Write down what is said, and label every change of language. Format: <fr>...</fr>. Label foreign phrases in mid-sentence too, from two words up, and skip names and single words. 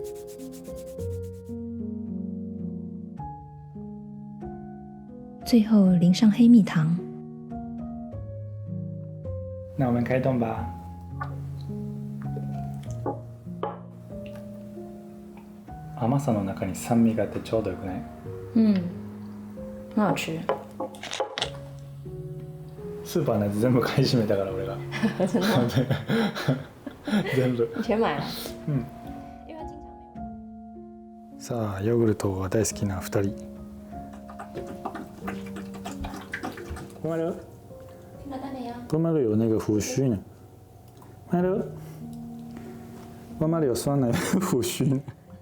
<zh>最后淋上黑蜜糖。那我们开动吧。</zh> <ja>甘さの中に酸味があってちょうどよくない？</ja> <zh>很好吃。</zh> <ja>スーパーのやつ全部買い占めたから俺が。</ja> <zh>真的吗？全部。你全买了？</zh> <ja>さあヨーグルトが大好きな2 人。</ja> <zh>妈妈的，妈妈的有那个胡须呢。妈妈的，妈妈的有酸奶胡须呢。</zh>